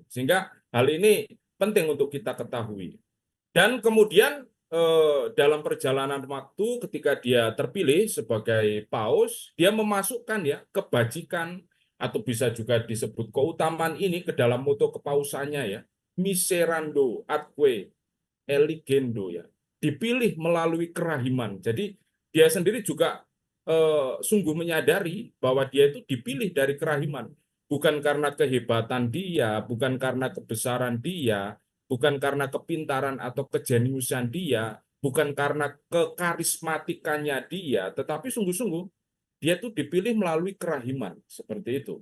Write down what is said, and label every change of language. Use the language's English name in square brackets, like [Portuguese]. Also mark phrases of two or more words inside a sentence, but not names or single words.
[Indonesian] Sehingga hal ini penting untuk kita ketahui. Dan kemudian dalam perjalanan waktu ketika dia terpilih sebagai paus, dia memasukkan ya kebajikan atau bisa juga disebut keutamaan ini ke dalam moto kepausannya ya. [Latin] Miserando atque eligendo ya. [Indonesian] Dipilih melalui kerahiman. Jadi dia sendiri juga sungguh menyadari bahwa dia itu dipilih dari kerahiman. Bukan karena kehebatan dia, bukan karena kebesaran dia, bukan karena kepintaran atau kejeniusan dia, bukan karena kekarismatikannya dia, tetapi sungguh-sungguh dia itu dipilih melalui kerahiman, seperti itu.